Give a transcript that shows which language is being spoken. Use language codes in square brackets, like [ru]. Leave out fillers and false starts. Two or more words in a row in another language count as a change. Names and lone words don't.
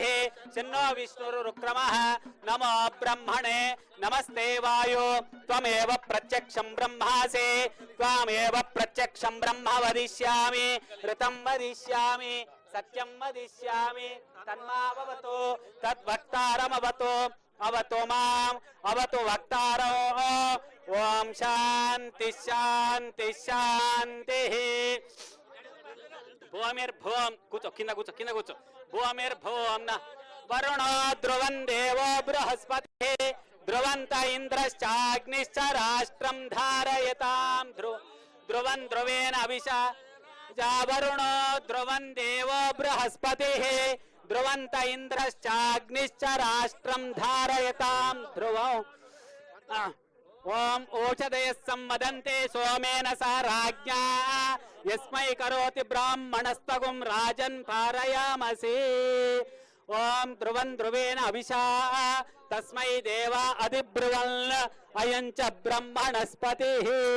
[sa] शन्नो विष्णुरुक्रमः नमो ब्रह्मणे नमस्ते वायो त्वमेव प्रत्यक्षं ब्रह्मासि त्वमेव प्रत्यक्षं ब्रह्म वदिष्यामि ऋतं वदिष्यामि सत्यं वदिष्यामि तन्मावतु तद्वक्तारमवतु अवतु माम् अवतु वक्तारो ओम शांति शांति शांतिः भूमिर्भूम [te] కూర్చో కింద కూర్చో [sa] భూమిర్భూం న వరుణో ధ్రువం దేవో బృహస్పతి ధ్రువంత ఇంద్రశ్చాగ్నిశ్చ రాష్ట్రం ధారయతాం ధ్రువం ధ్రువేణ అవిషా వరుణో ధ్రువం దేవో బృహస్పతి ధ్రువంత ఇంద్రశ్చాగ్నిశ్చ రాష్ట్రం ధారయతాం ధ్రువం ओम ओषधय संवदन्ते सोमेन सा राज्ञा यस्मै करोति ब्राह्मणस्तगुं राजन् पारयामसि ओम ध्रुवं ध्रुवेण अभिषा तस्मै देवा अधिब्रुवन् अयं च ब्रह्मणस्पतिः